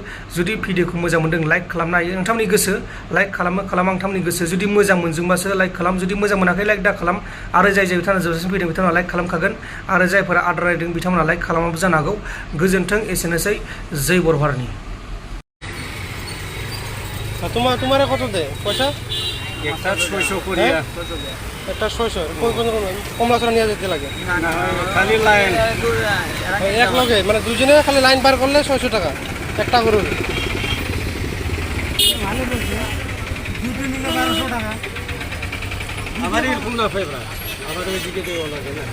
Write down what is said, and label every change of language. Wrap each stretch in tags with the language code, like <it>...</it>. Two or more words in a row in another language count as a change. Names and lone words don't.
<brx>जुदि भिडिअखौ मोजां मोनदों, लाइक खालामनो हायो। नोंथांनि गोसो, लाइक खालामा नोंथांनि गोसो। जुदि मोजां मोनदोंबासो लाइक खालाम, जुदि मोजां मोनाखै लाइक दा खालाम। आरो जाय बिथांमोना जोबजासिम फैदों, बिथांमोना लाइक खालामखागोन। आरो जायफोरा आद्रा रायदों, बिथांमोना लाइक खालामाबो जानो हागौ। गोजोन्थों, एसेनोसै। जय बर' हारिनि।</brx> <bn>तुम्हारा कत दे পয়সা? একটা 600 করিয়া একটা 600 কমলা ছাড়া নিয়ে যেতে লাগে না খালি লাইন এক লগে মানে দুজনে খালি লাইন পার করলে 600 টাকা একটা গরুর ভালো বলছে দুটো নিলে 1200 টাকা আবার এরকম না ফেব্রা আবার ওইদিকে দেওয়া লাগে না</bn>